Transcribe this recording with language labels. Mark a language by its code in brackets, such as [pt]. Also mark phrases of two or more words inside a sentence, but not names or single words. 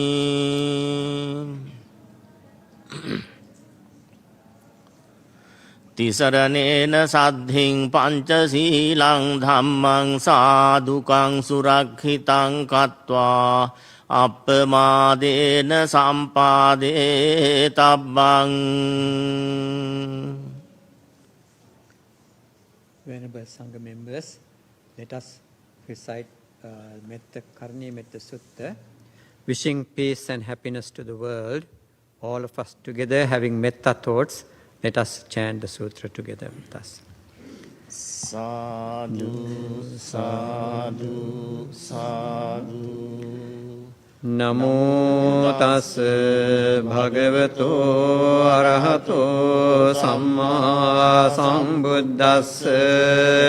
[pi] samadhiyāmi තිසරණේන සද්ධින් පංචසීලං ධම්මං සාදුකං සුරක්ෂිතං කତ୍වා අප්පමාදේන සම්පාදේ තබ්බං. [en] Venerable Sangha members, let us recite Metta Karni Metta Sutta, wishing peace and happiness to the world. All of us together having metta thoughts, let us chant the sutra together with us. [pi] Sadhu, sadhu, sadhu. Namo tassa bhagavato arahato samma sambuddhassa.